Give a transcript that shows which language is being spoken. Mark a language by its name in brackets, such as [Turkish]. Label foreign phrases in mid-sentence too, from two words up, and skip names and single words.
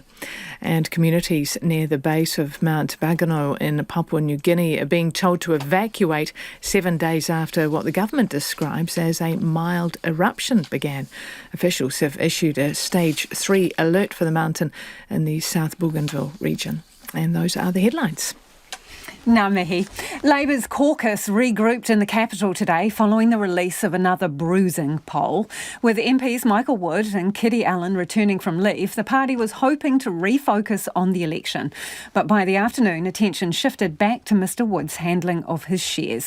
[English] And communities near the base of Mount Bagano in Papua New Guinea are being told to evacuate 7 days after what the government describes as a mild eruption began. Officials have issued a Stage 3 alert for the mountain in the South Bougainville region. And those are the headlines. [Māori] Ngā mihi. [English] Labour's caucus regrouped in the capital today following the release of another bruising poll. With MPs Michael Wood and Kitty Allen returning from leave, the party was hoping to refocus on the election. But by the afternoon, attention shifted back to Mr Wood's handling of his shares.